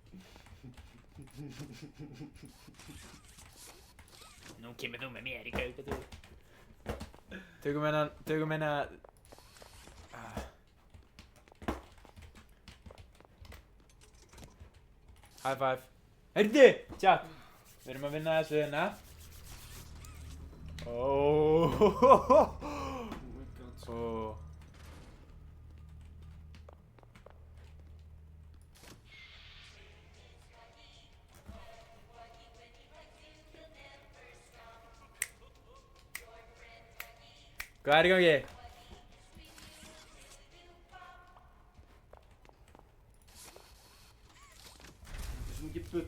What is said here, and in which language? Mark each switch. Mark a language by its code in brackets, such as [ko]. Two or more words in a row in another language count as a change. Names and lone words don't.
[is] Nú kemur þú með mér í gaukatúr. Tökum hérna. [en] High five. [is] Heyrðu, chat. Við erum að vinna þessu hérna. [en] Oh my god. [is] Hvað er í gangi? Þetta er svo mikið bull.